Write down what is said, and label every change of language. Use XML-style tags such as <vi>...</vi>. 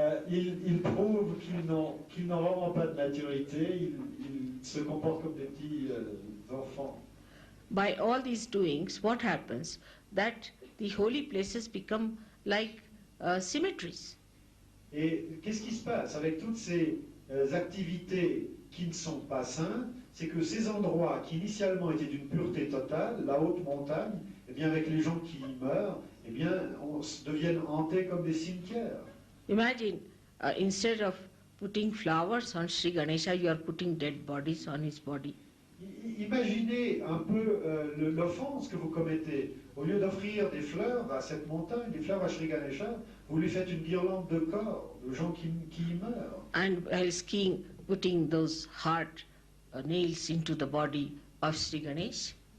<fr>Ils prouvent qu'ils n'ont vraiment pas de maturité. Ils se comportent comme des petits enfants.</fr> <en>By all these doings, what happens? That the holy places become like cemeteries.</en> <fr>Et qu'est-ce qui se passe avec toutes ces activités qui ne sont pas saintes? C'est que ces endroits qui initialement étaient d'une pureté totale, la haute montagne, eh bien avec les gens qui y meurent, eh bien deviennent hantés comme des cimetières.</fr> <en>Imagine, instead of putting flowers on Sri Ganesha, you are putting dead bodies on his body.</en> <fr>Imaginez un peu l'offense que vous commettez. Au lieu d'offrir des fleurs à cette montagne, des fleurs à Sri Ganesha, vous lui faites une guirlande de corps, de gens qui y meurent.</fr> <en>And while skiing, putting those hard nails into the body of Sri Ganesh.</en>